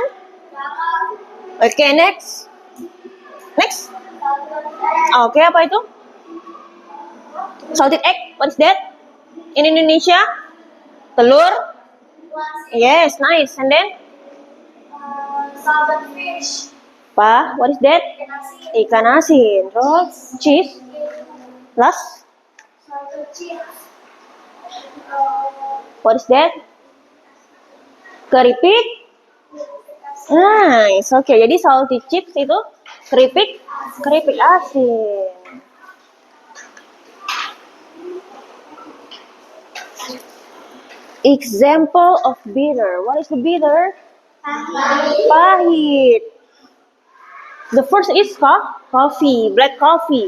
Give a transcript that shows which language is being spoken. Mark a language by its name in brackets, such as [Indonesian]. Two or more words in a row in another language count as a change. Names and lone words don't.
[Indonesian] Oke, next. Oke, apa itu? [English] Salted egg. What is that? In Indonesia? Telur? Once Yes, nice. And then? salted fish. What is that? [Indonesian] Ikan asin. Terus? [English] Cheese? Last? Salted cheese. What is that? [Indonesian] Keripik? [English] Nice. [Indonesian] Oke, jadi [English] salty chips [Indonesian] itu keripik asin. [English] Example of bitter. What is the bitter? [Indonesian] Pahit. [English] The first is coffee, black coffee.